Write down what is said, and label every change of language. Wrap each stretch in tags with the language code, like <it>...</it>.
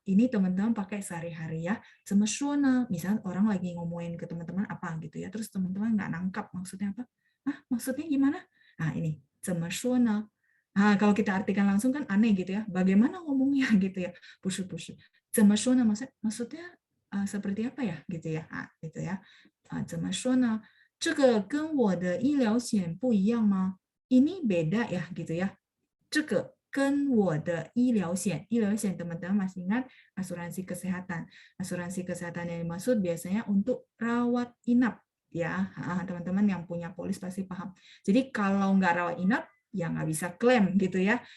<id>Ini teman-teman pakai sehari-hari ya.</id> <zh>怎么说呢?</zh> <id>Misalnya orang lagi ngomongin ke teman-teman apa gitu ya, terus teman-teman nggak nangkap maksudnya apa? Maksudnya gimana? Nah, ini</id> <zh>怎么说呢?</zh> <id>Kalau kita artikan langsung kan aneh gitu ya. Bagaimana ngomongnya gitu ya?</id> <zh>不是 怎么说呢?</zh> <id>Maksudnya seperti apa ya gitu ya? Gitu ya.</id> <zh>怎么说呢? 这个跟我的医疗险不一样吗?</zh> <id>Ini beda ya gitu ya.</id> <zh>这个跟我的医疗险</zh> <id>teman-teman masih ingat asuransi kesehatan. Asuransi kesehatan yang dimaksud biasanya untuk rawat inap ya. Teman-teman yang punya polis pasti paham. Jadi kalau nggak rawat inap ya nggak bisa klaim gitu ya.</id>